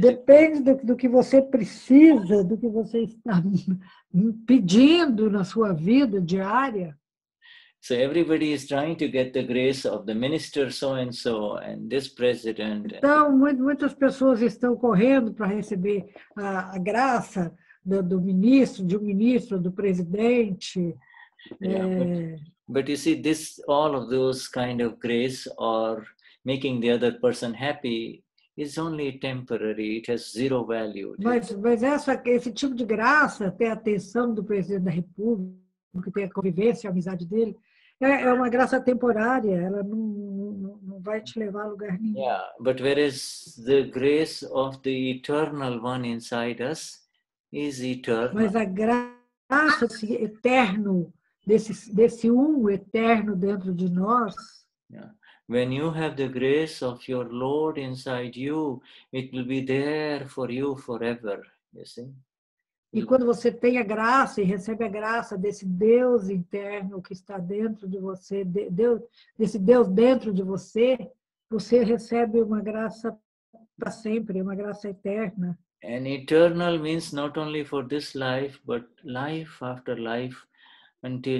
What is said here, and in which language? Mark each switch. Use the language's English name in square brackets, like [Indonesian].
[Portuguese] Depende do que você precisa, do que você está pedindo na sua vida diária. [English] So everybody is trying to get the grace of the minister so and this president. [Portuguese] Então muitas pessoas estão correndo para receber a graça do ministro, de um ministro, do presidente. [English] Yeah, but you see, all of those kind of grace or making the other person happy is only temporary. It has zero value. [Portuguese] Mas esse tipo de graça, ter a atenção do presidente da República, ter a convivência, a amizade dele, é uma graça temporária, ela não vai te levar a lugar nenhum. [English] Yeah, but whereas the grace of the eternal one inside us is eternal. [Portuguese] Mas a graça eterno, desse eterno dentro de nós, Yeah. [English] When you have the grace of your Lord inside you, it will be there for you forever, you see. [Portuguese] e quando você tem a graça e recebe a graça desse Deus interno que está dentro de você, desse Deus dentro de você, você recebe uma graça para sempre, uma graça eterna. [English] And eternal means not only for this life, but life after life until...